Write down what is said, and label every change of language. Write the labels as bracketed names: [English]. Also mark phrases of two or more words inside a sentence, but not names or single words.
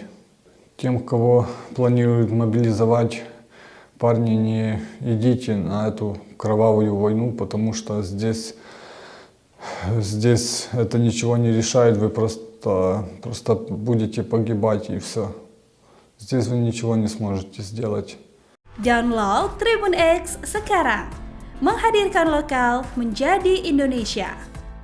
[Russian] Тем, кого планируют мобилизовать, парни, не идите на эту кровавую войну, потому что здесь здесь это ничего не решает, вы просто будете погибать и все. Здесь вы ничего не сможете сделать. [Indonesian] Download Tribun X sekarang, menghadirkan lokal menjadi Indonesia.